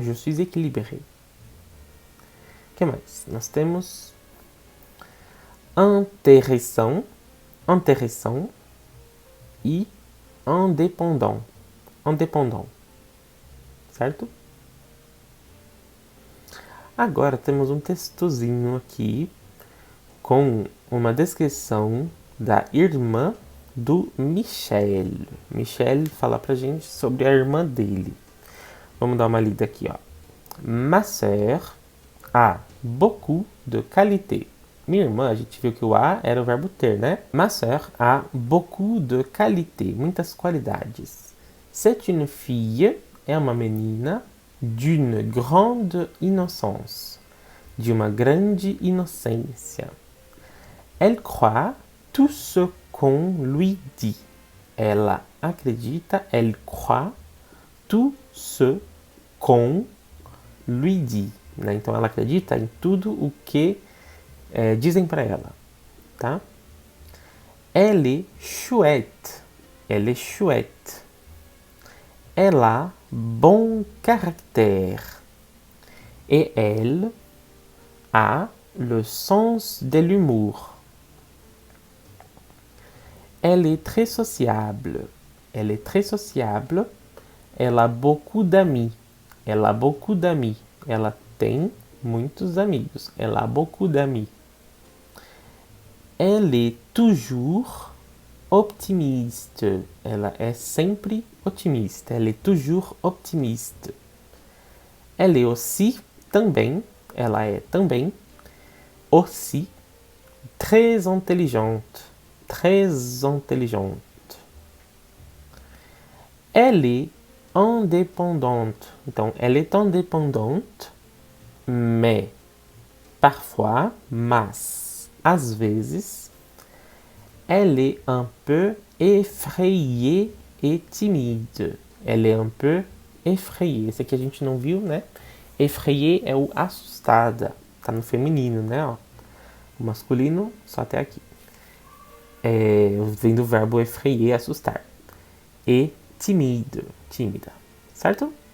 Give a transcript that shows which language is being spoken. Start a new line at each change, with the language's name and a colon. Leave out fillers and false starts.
French: Je suis équilibré.
Portuguese: O que mais? Nós temos
French: intéressant, intéressant e indépendant, indépendant, certo?
Portuguese: Agora temos um textozinho aqui com uma descrição da irmã do Michel. Michel fala pra gente sobre a irmã dele. Vamos dar uma lida aqui, ó.
French: Ma sœur a beaucoup de qualité.
Portuguese: Minha irmã, a gente viu que o a era o verbo ter, né?
French: Ma sœur a beaucoup de qualité.
Portuguese: Muitas qualidades.
French: C'est une fille,
Portuguese: é uma menina,
French: d'une grande innocence.
Portuguese: De uma grande inocência.
French: Elle croit tout ce qu'on lui dit.
Portuguese: Ela acredita,
French: elle croit tout ce qu'on lui dit.
Portuguese: Né? Então ela acredita em tudo o que dizem para ela.
French: Tá? Elle est chouette. Elle est chouette. Elle a bon caractère. Et elle a le sens de l'humour. Elle est très sociable. Elle est très sociable. Elle a beaucoup d'amis. Elle a beaucoup d'amis.
Portuguese: Ela tem muitos amigos.
French: Elle a beaucoup d'amis. Elle est toujours optimiste.
Portuguese: Ela é sempre otimista.
French: Elle est toujours optimiste. Elle est aussi,
Portuguese: também, ela é também,
French: aussi, très intelligente. Très intelligente. Elle est indépendante. Então, elle est indépendante, mais, parfois,
Portuguese: mas, às vezes,
French: elle est un peu effrayée et timide. Elle est un peu effrayée.
Portuguese: Esse aqui a gente não viu, né? Effrayée é o assustada. Tá no feminino, né? Ó. O masculino, só até aqui. Vem do verbo effrayer, assustar. E tímida. Certo?